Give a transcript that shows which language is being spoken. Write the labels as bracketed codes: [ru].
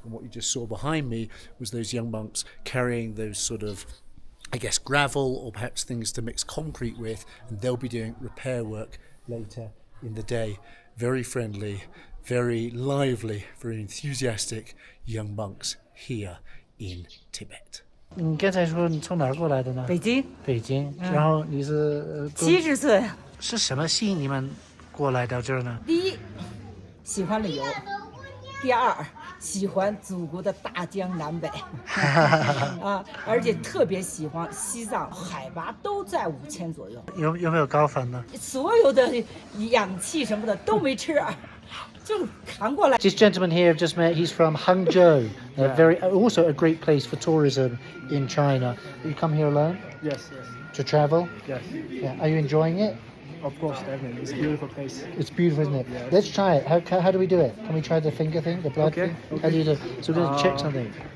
[en] And what you just saw behind me was those young monks carrying those sort of, I guess, gravel or perhaps things to mix concrete with, and they'll be doing repair work later in the day. Very friendly, very lively, very enthusiastic young monks here in Tibet. [zh] 你刚才说你从哪儿过来的呢？北京。北京，然后你是 70岁。是什么吸引你们过来到这儿呢？第一，喜欢旅游；第二，喜欢祖国的大江南北啊，而且特别喜欢西藏，海拔都在5000左右。有没有高反呢？所有的氧气什么的都没吃，就扛过来。 [en] This gentleman here I've just met, he's from Hangzhou, also a great place for tourism in China. You come here alone? Yes. To travel? Yes. Yeah. Are you enjoying it? Of course, definitely. It's a beautiful place. It's beautiful, isn't it? Yes. Let's try it. How do we do it? Can we try the finger thing, the blood thing? How do you do it? So we're going to check something.